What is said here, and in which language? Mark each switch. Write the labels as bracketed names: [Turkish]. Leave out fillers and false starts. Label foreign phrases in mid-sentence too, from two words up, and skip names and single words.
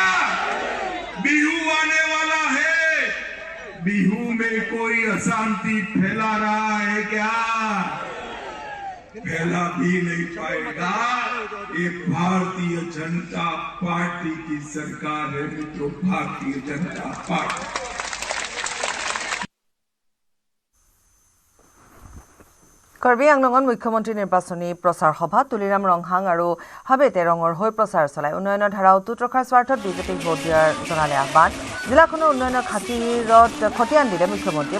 [Hindi] बिहू आने वाला है, बिहू में कोई अशांति फैला रहा है क्या? फैला भी नहीं पाएगा। ये भारतीय जनता पार्टी की सरकार है मित्रों, भारतीय जनता पार्टी। [Assamese] কাৰ্বি আংলঙত মুখ্যমন্ত্ৰী নিৰ্বাচনী প্ৰচাৰ সভা তুলিৰাম ৰংহাং আৰু হাবেতে ৰঙৰ হৈ প্ৰচাৰ চলায়। উন্নয়নৰ ধাৰা অটুট ৰখাৰ স্বাৰ্থত বিজেপিক ভোট দিয়াৰ জনালে আহ্বান। জিলাখনৰ উন্নয়নৰ খাতিৰত খতিয়ান দিলে মুখ্যমন্ত্ৰীয়ে।